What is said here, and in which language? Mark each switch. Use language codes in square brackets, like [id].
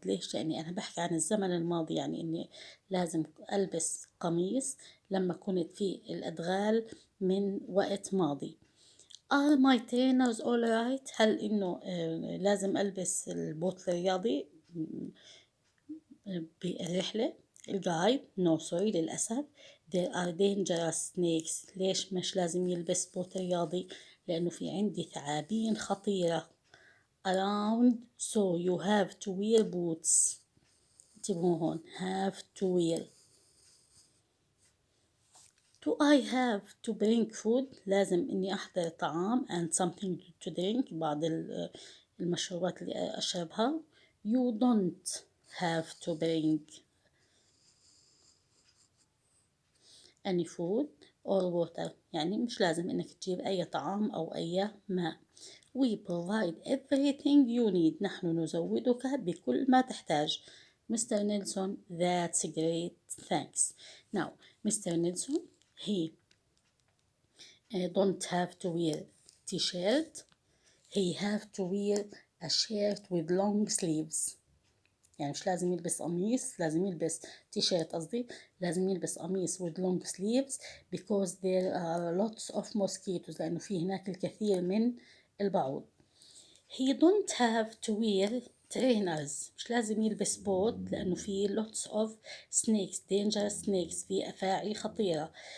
[ar] ليش؟ لأني أنا بحكي عن الزمن الماضي، يعني إني لازم ألبس قميص لما كنت في الأدغال من وقت ماضي. [en] Are my trainers all right؟ [ar] هل إنه لازم ألبس البوت الرياضي بالرحلة؟ الجايد [en] no sorry [ar] للأسف. [en] There are dangerous snakes. [ar] ليش مش لازم يلبس بوت رياضي؟ لأنه في عندي ثعابين خطيرة [en] around, so you have to wear boots. [ar] انتبهوا هون [en] have to wear. Do I have to bring food؟ [ar] لازم إني أحضر طعام [en] and something to drink، [ar] بعض المشروبات اللي أشربها. [en] You don't have to bring any food or water، [ar] يعني مش لازم إنك تجيب أي طعام أو أي ماء. [en] We provide everything you need. [ar] نحن نزودك بكل ما تحتاج. Mr. [en] Nelson, that's great, thanks. Now, Mr. Nelson, he don't have to wear t-shirt. He have to wear a shirt with long sleeves. [ar] يعني مش لازم يلبس قميص، لازم يلبس تيشيرت قصدي، لازم يلبس قميص [en] with long sleeves because there are lots of mosquitoes، [ar] لأنه في هناك الكثير من البعوض. [en] He don't have to wear trainers. [ar] مش لازم يلبس بوت لأنه في [en] lots of snakes, dangerous snakes، [ar] في أفاعي خطيرة.